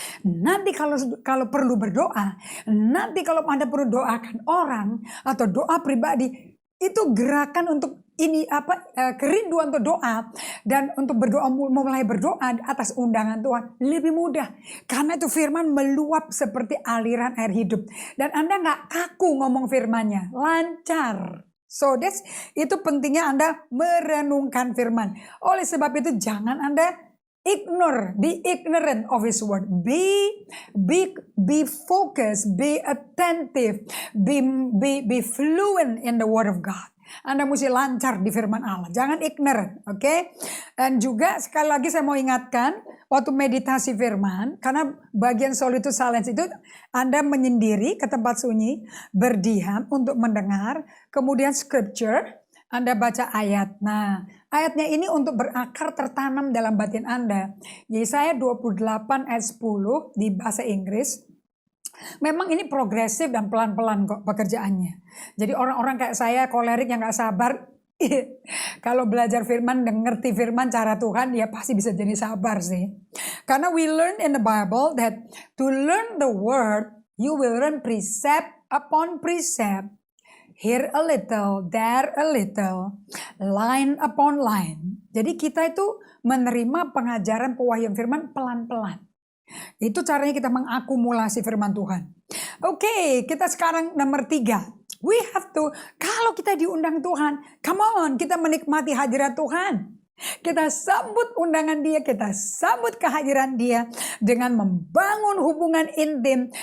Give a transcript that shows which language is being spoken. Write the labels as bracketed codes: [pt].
[id] Nanti kalau perlu berdoa, nanti kalau Anda perlu doakan orang atau doa pribadi, itu gerakan untuk kerinduan untuk doa dan untuk berdoa, mulai berdoa atas undangan Tuhan lebih mudah. Karena itu firman meluap seperti aliran air hidup. Dan Anda nggak kaku ngomong firmannya, lancar. So itu pentingnya Anda merenungkan firman. Oleh sebab itu jangan Anda [en] be ignorant of His word. Be focused, be attentive, be fluent in the word of God. [id] Anda mesti lancar di firman Allah. Jangan ignorant, oke? Dan juga sekali lagi saya mau ingatkan, waktu meditasi firman, karena bagian solitude silence itu Anda menyendiri ke tempat sunyi, berdiam untuk mendengar, kemudian scripture, Anda baca ayat. Nah, ayatnya ini untuk berakar tertanam dalam batin Anda. Yesaya 28 ayat 10 di bahasa Inggris. Memang ini progresif dan pelan-pelan kok pekerjaannya. Jadi orang-orang kayak saya kolerik yang gak sabar, kalau belajar firman dan ngerti firman cara Tuhan, ya pasti bisa jadi sabar sih. Karena [en] we learn in the Bible that to learn the word, you will learn precept upon precept. Here a little, there a little, line upon line. [id] Jadi kita itu menerima pengajaran pewahyuan firman pelan-pelan. Itu caranya kita mengakumulasi firman Tuhan. Oke, kita sekarang nomor 3. [en] We have to, [id] kalau kita diundang Tuhan, [en] come on, [id] kita menikmati hadirat Tuhan. Kita sambut undangan dia, kita sambut kehadiran dia dengan membangun hubungan intim.